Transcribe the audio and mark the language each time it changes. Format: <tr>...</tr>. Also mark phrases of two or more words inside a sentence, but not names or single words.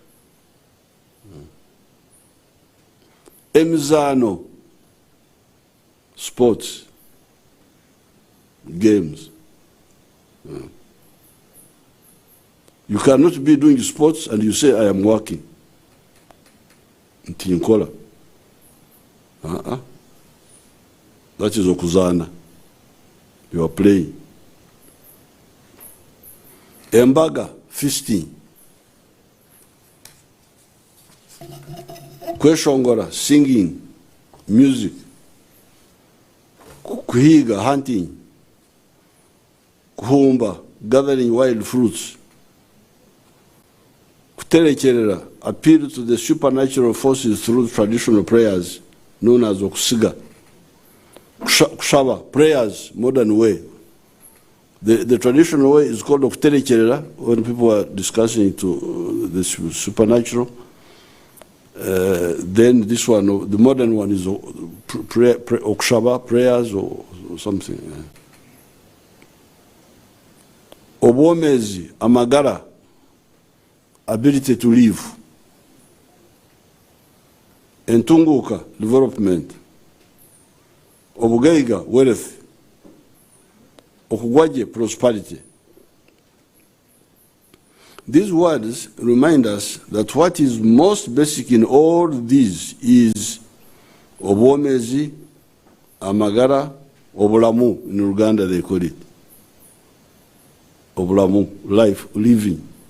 <en>Emizano, sports, games. You cannot be doing sports and you say, I am working. Ntinkola. That is okuzana. You are playing. Embaga, feasting. Kweshongora, singing, music.</en> <nyn>Kuhiga, hunting. Kuhumba,</nyn> <en>gathering wild fruits. Kuterekerera, appeal to the supernatural forces through traditional prayers known as okusiga. Kushaba, prayers, modern way. The traditional way is called Okterekerera, when people are discussing to the supernatural. Then this one, the modern one is Okshaba, prayers or something.</en> <nyn>Obwomezi, amagara,</nyn> <en>ability to live. Entunguka, development.</en> <nyn>Obugaiga, wealth. Okugwaje,</nyn> <en>prosperity. These words remind us that what is most basic in all these is</en> <nyn>obwomezi, amagara, obulamu.</nyn> <en>In Uganda they call it obulamu, life, living.</en>